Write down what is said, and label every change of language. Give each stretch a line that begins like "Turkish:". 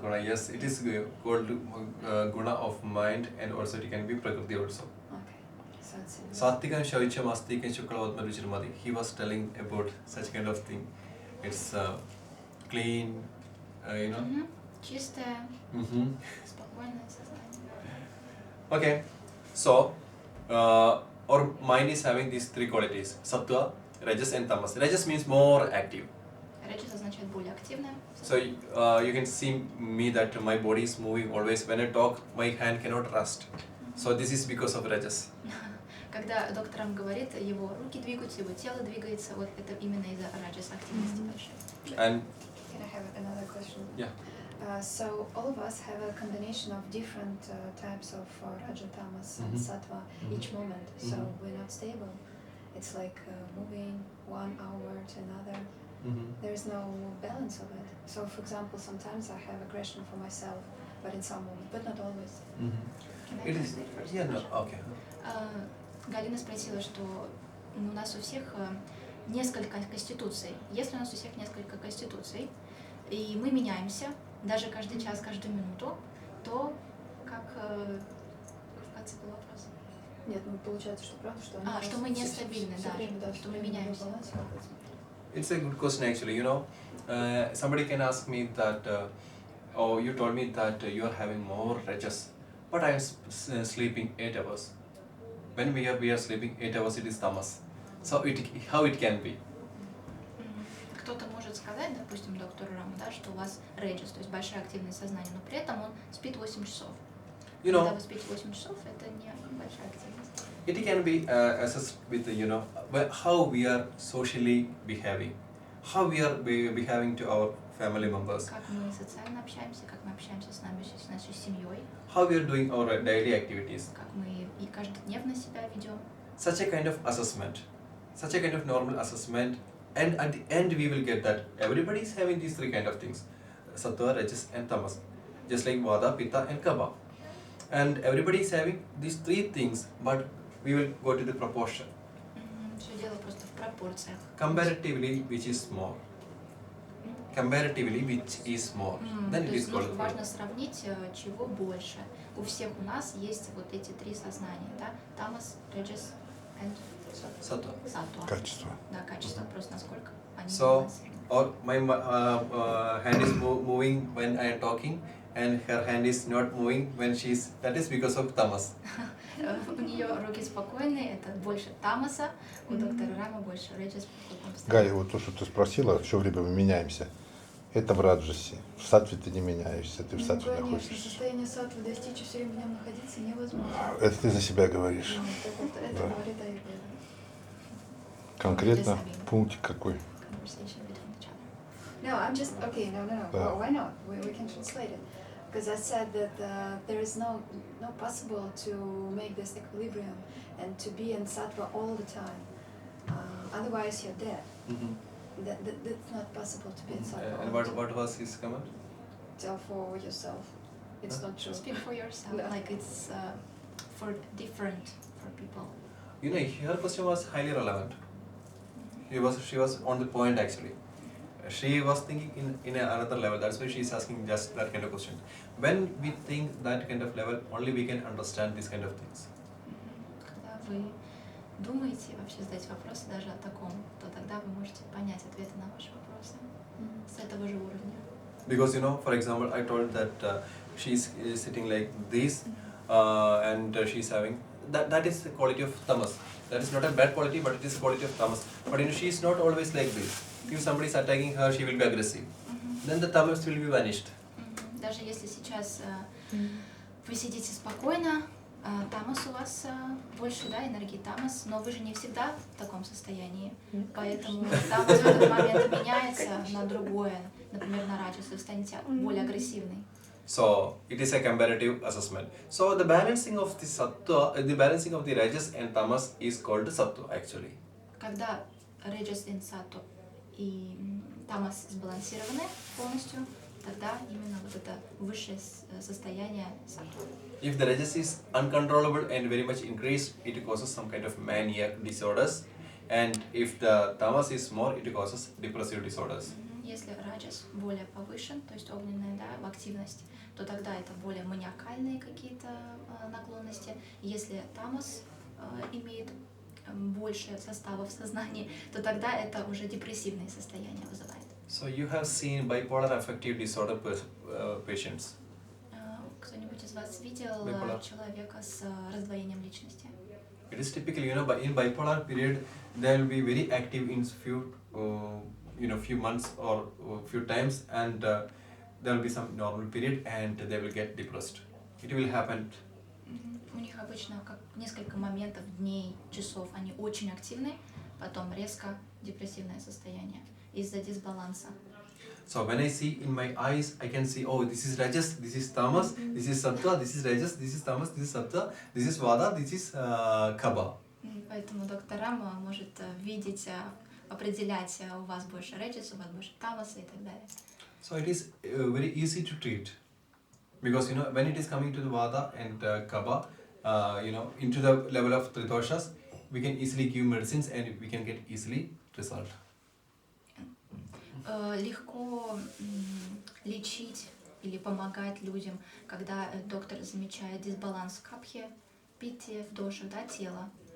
English: Guna, yes, it is called Guna of mind, and also it can be Prakriti also. Okay. So it's
Sanskrit: Sattikam Shavicham Astikam Shuklavatma Ruchirmadi.
English: He was telling about such kind of thing. It's clean, you know.
Russian: Чистое, спокойное сознание.
English: Okay, so our mind is having these 3 qualities: Sattva, Rajas, and Tamas. Rajas means more active.
Russian: Раджас означает более активное.
English: So you can see me that my body is moving always. When I talk, my hand cannot rest. So this is because of Rajas.
Russian: Когда доктор Рам говорит, его руки двигаются, его тело двигается, вот это именно из-за раджас активности большой.
English: And Can I have another question? yeah. So all of us have a combination of different types of Raja, Tamas, and Sattva each moment. So we're not stable. It's like moving 1 hour to another. There's no balance of it. So for example, sometimes I have aggression for myself, but in some moments, but not always. Can I It is. translate first? Yeah, no, okay.
Russian: Галина спросила, что у нас у всех несколько конституций. Если у нас у всех несколько конституций, и мы меняемся, даже каждый час, каждую минуту, то как в конце был вопрос? Нет, ну получается, что правда, что они что мы нестабильны, всё да, время, да, что всё мы время меняемся. в балансе какой-то.
English: It's a good question actually. Somebody can ask me that, oh, you told me that you are having more rajas, but I am sleeping 8 hours. When we are sleeping 8 hours, it is tamas. So how it can be?
Russian: Кто-то может сказать, допустим, доктору Раму, да, что у вас реджис, то есть большая активность сознания, но при этом он спит 8 часов. Когда вы спите 8 часов, это не большая активность.
English: It can be assessed with how we are socially behaving, how we are behaving to our family members,
Russian: Как мы социально общаемся, как мы общаемся с нашей семьей,
English: how we are doing our daily activities.
Russian: как мы и каждодневно себя ведем.
English: Such a kind of assessment, such a kind of normal assessment, and at the end we will get that everybody is having these three kind of things: sattva, rajas, and tamas, just like vada, pitta, and kapha. And everybody is having these three things, but we will go to the proportion.
Russian: Все дело просто в пропорциях.
English: Comparatively, which is more. Comparatively, which is more. Then
Russian: То
English: it is
Russian: есть
English: called.
Russian: важно сравнить, чего больше. У всех у нас есть вот эти три сознания, да? Тамас, реджис и
English: Sattva.
Russian: саттва. Качество. Да, качество, просто насколько они
English: So,
Russian: балансированы.
English: or my hand is moving when I am talking, and her hand is not moving when she's. That is because of tamas.
Russian: У нее руки спокойные, это больше тамаса, у доктора Рама больше реджис. Галя, вот то, что ты спросила, все время мы меняемся. Это в раджасе. В сатве ты не меняешься, ты в сатве Конечно, находишься. состояние саттвы достичь и все время в нем находиться невозможно. Это ты за себя говоришь. Ну, так вот, это Да. говорит Аюрведа. Конкретно пунктик какой?
English: Conversation between each other. No, I'm just okay. No. Yeah. Well, why not? We can translate it because I said that there is no possible to make this equilibrium and to be in sattva all the time. Otherwise, you're dead. That's not possible to be in sattva. And all the time. what was his comment? Tell for yourself. It's not true. Speak for yourself, No. like it's for different for people. Her question was highly relevant. She was on the point actually. She was thinking in another level. That's why she is asking just that kind of question. When we think that kind of level, only we can understand these kind of things.
Russian: Когда вы думаете вообще задать вопросы даже о таком, то тогда вы можете понять ответы на ваши вопросы с этого же уровня.
English: Because for example, I told that she's sitting like this, and she's having that is the quality of tamas. That is not a bad quality, but it is a quality of tamas. But she's not always like this. If somebody is attacking her, she will be aggressive. Then the tamas will be vanished.
Russian: Даже если сейчас вы сидите спокойно, тамас у вас больше, да, энергии тамас, но вы же не всегда в таком состоянии. Поэтому тамас в этот момент меняется на другое, например, на раджас, вы станете более агрессивной.
English: So it is a comparative assessment. So the balancing of the sattva, the balancing of the rajas and tamas is called sattva actually.
Russian: Когда реджас и саттва и тамас сбалансированы полностью, тогда именно вот это высшее состояние саттва.
English: If the rajas is uncontrollable and very much increased, it causes some kind of maniac disorders. And if the tamas is more, it causes depressive disorders.
Russian: Если раджас более повышен, то есть огненная, да, активность, то тогда это более маниакальные какие-то наклонности. Если тамас имеет больше состава в сознании, то тогда это уже депрессивные состояния вызывает.
English: So you have seen bipolar affective disorder patients.
Russian: Кто-нибудь из вас видел человека с раздвоением личности?
English: It is typically, in bipolar period, they will be very active in few months or few times, and there will be some normal period, and they will get depressed. It will happen.
Russian: У них обычно как несколько моментов, дней, часов, они очень активны, потом резко депрессивное состояние из-за дисбаланса.
English: So when I see in my eyes, I can see, oh, this is rajas, this is tamas, this is sattva, this is rajas, this is tamas, this is sattva, this is vada, this is kapha.
Russian: Поэтому доктор Рама может видеть, определять, у вас больше реджис, у вас больше тамаса и так далее.
English: So it is very easy to treat. Because when it is coming to the Vata and Kapha, into the level of three doshas, we can easily give medicines and we can get easily result.
Russian: Легко лечить или помогать людям, когда доктор замечает дисбаланс в капхе, питье, в дошах, да, тела.